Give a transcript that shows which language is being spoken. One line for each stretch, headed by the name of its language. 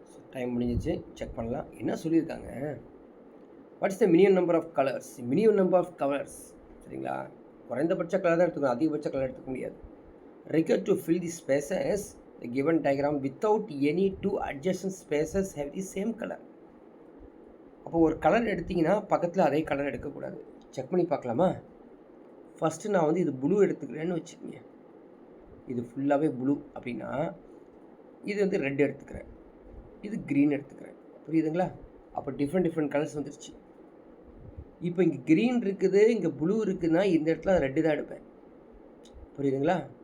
Tamil: Time முடிஞ்சிச்சு, check பண்ணலாம். என்ன சொல்லியிருக்காங்க?
English: What is the minimum number of colours? Minimum number of colours.
Tamil: சரிங்களா? குறைந்தபட்ச கலர் தான் எடுத்துக்கணும், அதிகபட்ச கலர் எடுத்துக்க முடியாது.
English: required to fill the spaces the given diagram without any two adjacent spaces have the same color.
Tamil: அப்போ ஒரு கலர் எடுத்திங்கன்னா பக்கத்தில் அதே கலர் எடுக்கக்கூடாது. செக் பண்ணி பார்க்கலாமா? ஃபஸ்ட்டு நான் வந்து இது ப்ளூ எடுத்துக்கிறேன்னு வச்சுக்கோங்க. இது ஃபுல்லாகவே ப்ளூ அப்படின்னா இது வந்து ரெட் எடுத்துக்கிறேன், இது க்ரீன் எடுத்துக்கிறேன். புரியுதுங்களா? அப்போ டிஃப்ரெண்ட் கலர்ஸ் வந்துருச்சு. இப்போ இங்கே க்ரீன் இருக்குது, இங்கே ப்ளூ இருக்குதுன்னா இந்த இடத்துல ரெட்டு தான் எடுப்பேன். புரியுதுங்களா?